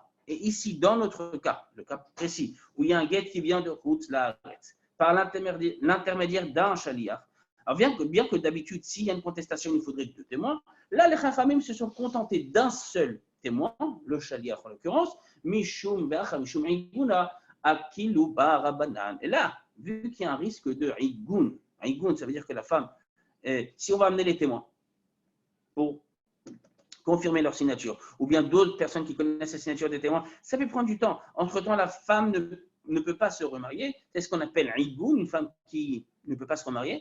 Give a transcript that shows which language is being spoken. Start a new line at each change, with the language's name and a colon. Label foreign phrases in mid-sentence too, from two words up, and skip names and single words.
French: Et ici, dans notre cas, le cas précis, où il y a un guet qui vient de
Hebrew: חוץ לארץ,
French: par l'intermédiaire d'un shaliach, alors bien que d'habitude, s'il y a une contestation, il faudrait 2 témoins, là, les chachamim se sont contentés d'un seul témoin, le shaliach en l'occurrence,
Aramaic: משום בהא משום עיגונא אקילו ברבנן.
French: Et là, vu qu'il y a un risque de igun, ça veut dire que la femme, si on va amener les témoins pour confirmer leur signature, ou bien d'autres personnes qui connaissent la signature des témoins, ça peut prendre du temps. Entre-temps, la femme ne peut pas se remarier. C'est ce qu'on appelle un igoun, une femme qui ne peut pas se remarier.